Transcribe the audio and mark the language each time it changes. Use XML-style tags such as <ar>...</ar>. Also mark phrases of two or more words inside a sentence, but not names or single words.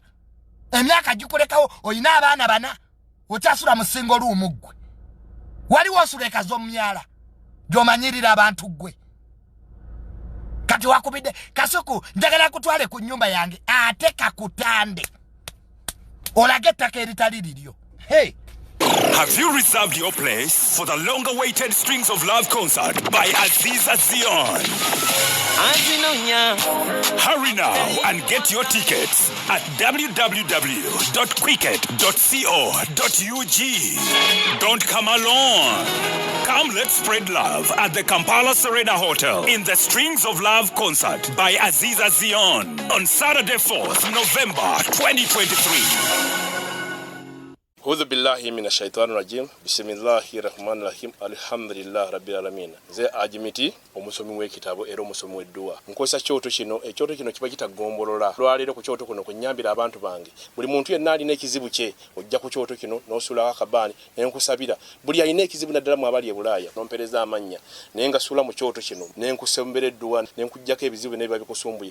<lg>Emyaka gikulekawo oyina abaana bana. Okyasula mu</lg> <en>single room</en> <lg>gwe. Wali wosuleka z'omyala. Gy'omanyirira abantu gwe. Kati wakubide kasuku njagala kutwale ku nyumba yange ate kakutande. Olage ettaka eritali liryo.</lg> <en>Hey. Have you reserved your place for the long-awaited Strings of Love concert by Aziza Zion? Hurry now and get your tickets at www.quicket.co.ug. Don't come alone. Come, let's spread love at the Kampala Serena Hotel in the Strings of Love concert by Aziza Zion on Saturday 4th November 2023.</en> <ar>أعوذ بالله من الشيطان الرجيم. بسم الله الرحمن الرحيم الحمد لله رب العالمين.</ar> <lg>Ze ajimiti omusomi w'ekitabo era omusomi w'edduwa. Nkosa kyoto kino, ekyoto kino kiba kitagombolola. Lwalero ku kyoto kuno kunyambira abantu bange. Buli muntu yenna alina ekizibu kye, ojja ku kyoto kino n'osula akabani n'enkusabira. Buli alina ekizibu naddala mu abali e Bulaaya n'ompereza amanya. Naye nga sula mu kyoto kino n'enkusembera edduwa n'enkujjako ebizibu n'ebiba bikusumbuye.</lg>